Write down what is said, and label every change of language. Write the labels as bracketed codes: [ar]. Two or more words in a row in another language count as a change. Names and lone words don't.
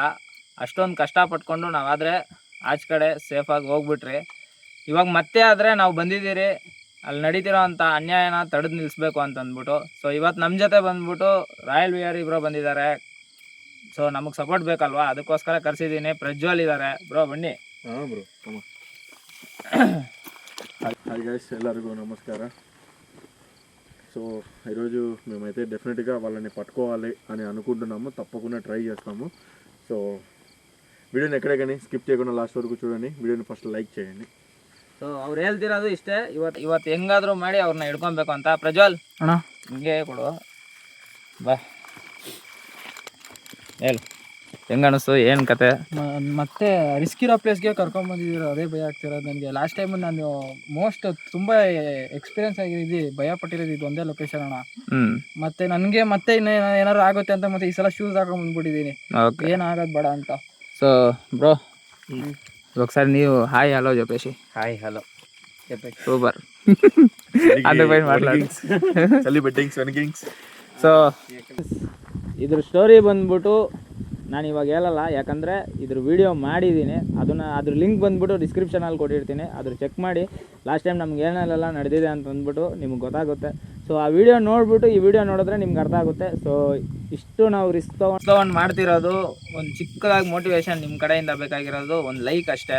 [kn] ಅಷ್ಟೊಂದು ಕಷ್ಟಪಟ್ಕೊಂಡು ನಾವಾದರೆ ಆಚೆ ಕಡೆ ಸೇಫಾಗಿ ಹೋಗ್ಬಿಟ್ರಿ. ಇವಾಗ ಮತ್ತೆ ಆದರೆ ನಾವು ಬಂದಿದ್ದೀರಿ ಅಲ್ಲಿ ನಡೀತಿರೋ ಅಂಥ ಅನ್ಯಾಯನ ತಡೆದು ನಿಲ್ಲಿಸ್ಬೇಕು ಅಂತ ಅಂದ್ಬಿಟ್ಟು. ಸೊ ಇವತ್ತು ನಮ್ಮ ಜೊತೆ ಬಂದ್ಬಿಟ್ಟು ರಾಯಲ್ ವಿಆರ್ ಬ್ರೋ ಬಂದಿದ್ದಾರೆ. ಸೊ ನಮಗೆ ಸಪೋರ್ಟ್ ಬೇಕಲ್ವಾ, ಅದಕ್ಕೋಸ್ಕರ ಕರೆಸಿದ್ದೀನಿ. ಪ್ರಜ್ವಲ್ ಇದ್ದಾರೆ. ಬ್ರೋ ಬನ್ನಿ. ಹಾಂ ಬ್ರೋ, [en] hi guys, [te] ಎಲ್ಲರಿಗೂ నమస్కార. సో ఈరోజు మేమైతే డెఫినెట్గా వాళ్ళని పట్టుకోవాలి అని అనుకుంటున్నాము. తప్పకుండా ట్రై చేస్తాము. సో వీడియోని ఎక్కడే కానీ స్కిప్ చేయకుండా లాస్ట్ వరకు చూడండి. వీడియోని [en] first like [te] చేయండి. [kn] ಸೊ ಅವ್ರು ಹೇಳ್ತಿರೋದು ಇಷ್ಟೇ, ಇವತ್ತು ಹೆಂಗಾದರೂ ಮಾಡಿ ಅವ್ರನ್ನ ಹಿಡ್ಕೊಬೇಕು ಅಂತ. ಪ್ರಜ್ವಲ್ ಅಣ್ಣ ಹಿಂಗೆ ಕೊಡು ಬಾ, ಹೇಳು ಹೆಂಗ ಅನಿಸ್ತು, ಏನು ಕತೆ? ಮತ್ತೆ ರಿಸ್ಕ್ ಇರೋ ಪ್ಲೇಸ್ಗೆ ಕರ್ಕೊಂಡ್ಬಂದಿದ್ದೀರ, ಅದೇ ಭಯ ಆಗ್ತಿರೋದು ನನಗೆ. [en] last time [kn] ನಾನು ತುಂಬ ಎಕ್ಸ್ಪೀರಿಯನ್ಸ್ ಆಗಿದ್ದು, ಭಯ ಪಟ್ಟಿರೋದು ಇದು ಒಂದೇ ಲೊಕೇಶನ್ ಅಣ್ಣ. ಮತ್ತೆ ನನಗೆ ಮತ್ತೆ ಏನಾದ್ರು ಆಗುತ್ತೆ ಅಂತ ಮತ್ತೆ ಈ ಸಲ ಶೂಸ್ ಹಾಕೊಂಡ್ ಬಂದ್ಬಿಟ್ಟಿದ್ದೀನಿ, ಏನಾಗೋದು ಬೇಡ ಅಂತ. [en] so bro [te] ఒకసారి ನೀವು [en] hi hello [te] చెప్పేసి. [en] hi hello [te] సూపర్ అందుపైన మాట్లాడు. [kn] ಸೊ ಇದ್ರ ಸ್ಟೋರಿ ಬಂದ್ಬಿಟ್ಟು ನಾನು ಇವಾಗ ಹೇಳಲ್ಲ, ಯಾಕಂದರೆ ಇದ್ರ ವಿಡಿಯೋ ಮಾಡಿದ್ದೀನಿ. ಅದ್ರ ಲಿಂಕ್ ಬಂದ್ಬಿಟ್ಟು ಡಿಸ್ಕ್ರಿಪ್ಷನಲ್ಲಿ ಕೊಟ್ಟಿರ್ತೀನಿ, ಅದ್ರ ಚೆಕ್ ಮಾಡಿ. [en] last time [kn] ನಮ್ಗೆ ಏನೆಲ್ಲ ನಡೆದಿದೆ ಅಂತ ಅಂದ್ಬಿಟ್ಟು ನಿಮ್ಗೆ ಗೊತ್ತಾಗುತ್ತೆ. ಸೊ ಆ ವಿಡಿಯೋ ನೋಡಿಬಿಟ್ಟು ಈ ವಿಡಿಯೋ ನೋಡಿದ್ರೆ ನಿಮ್ಗೆ ಅರ್ಥ ಆಗುತ್ತೆ. ಸೊ ಇಷ್ಟು ನಾವು ರಿಸ್ಕ್ ತೊಗೊಂಡು ಮಾಡ್ತಿರೋದು, ಒಂದು ಚಿಕ್ಕದಾಗಿ ಮೋಟಿವೇಶನ್ ನಿಮ್ಮ ಕಡೆಯಿಂದ ಬೇಕಾಗಿರೋದು ಒಂದು ಲೈಕ್ ಅಷ್ಟೇ.